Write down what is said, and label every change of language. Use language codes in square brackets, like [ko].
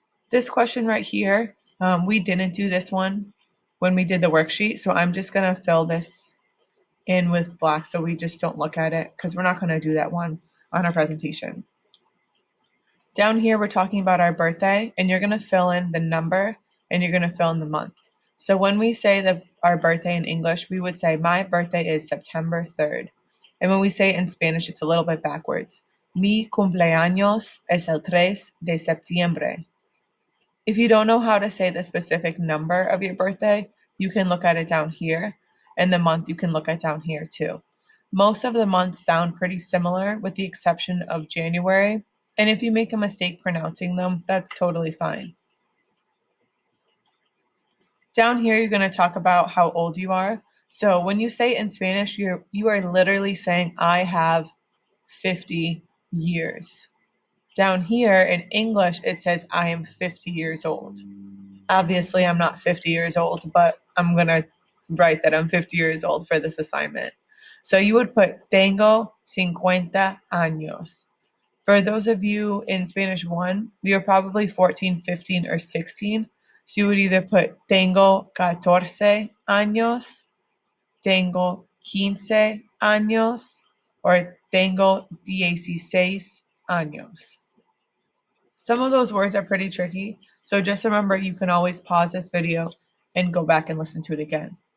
[en] This question right here, we didn't do this one when we did the worksheet, so I'm just going to fill this in with black so we just don't look at it because we're not going to do that one on our presentation. Down here, we're talking about our birthday, and you're going to fill in the number and you're going to fill in the month. So when we say our birthday in English, we would say, my birthday is September 3rd. And when we say it in Spanish, it's a little bit backwards. [es] Mi cumpleaños es el 3 de septiembre. [en] If you don't know how to say the specific number of your birthday, you can look at it down here, and the month you can look at down here too. Most of the months sound pretty similar with the exception of January, and if you make a mistake pronouncing them, that's totally fine. Down here, you're going to talk about how old you are. So when you say in Spanish, you are literally saying, I have 50 years. Down here in English, it says, I am 50 years old. Obviously, I'm not 50 years old, but I'm going to write that I'm 50 years old for this assignment. So you would put, [es] tengo 50 años. [en] For those of you in Spanish 1, you're probably 14, 15, or 16. So you would either put [es] tengo 14 años, tengo 15 años, [en] or [es] tengo 16 años. [en] Some of those words are pretty tricky, so just remember you can always pause this video and go back and listen to it again.